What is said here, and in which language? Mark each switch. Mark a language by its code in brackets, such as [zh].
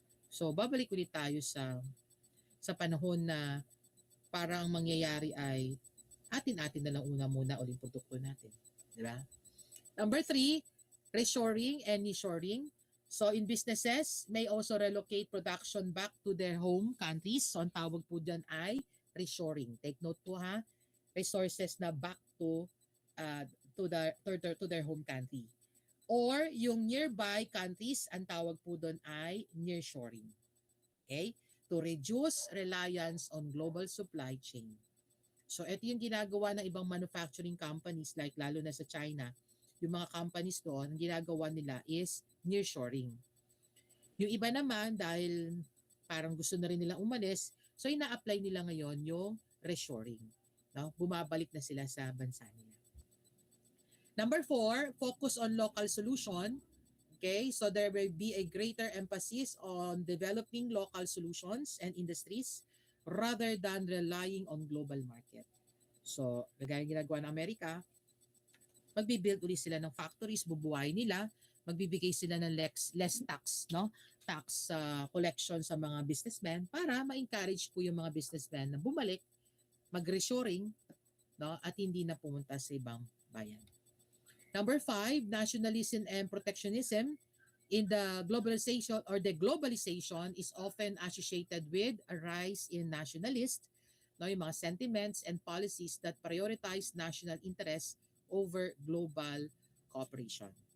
[tl] So, babalik ulit tayo sa panahon na parang mangyayari ay atin-atin na lang una muna ulit produkto natin. Di ba? [en] Number 3, reshoring and nearshoring. So in businesses, may also relocate production back to their home countries. [tl] So ang tawag po dyan ay reshoring. [en] Take note [tl] po ha, [en] resources na back uh, to their home country. [tl] Or yung nearby countries, ang tawag po doon ay nearshoring. Okay? [en] To reduce reliance on global supply chain. [tl] So ito yung ginagawa ng ibang manufacturing companies like lalo na sa China. Yung mga companies doon, ang ginagawa nila is nearshoring. Yung iba naman dahil parang gusto na rin nila umalis, so ina-apply nila ngayon yung reshoring. No? Bumabalik na sila sa bansa nila. [en] Number 4, focus on local solution. Okay, so there will be a greater emphasis on developing local solutions and industries rather than relying on global market. [tl] So, gaya ginagawa ng Amerika, magbibuild ulit sila ng factories, bubuhay nila, magbibigay sila ng less tax, no? Tax collection sa mga businessmen para ma-encourage po yung mga businessmen na bumalik, mag-reshoring, no? At hindi na pumunta sa ibang bayan. [en] Number 5, nationalism and protectionism. In the globalization or the globalization is often associated with a rise in nationalist, [tl] no, yung mga [en] sentiments and policies that prioritize national interests over global cooperation.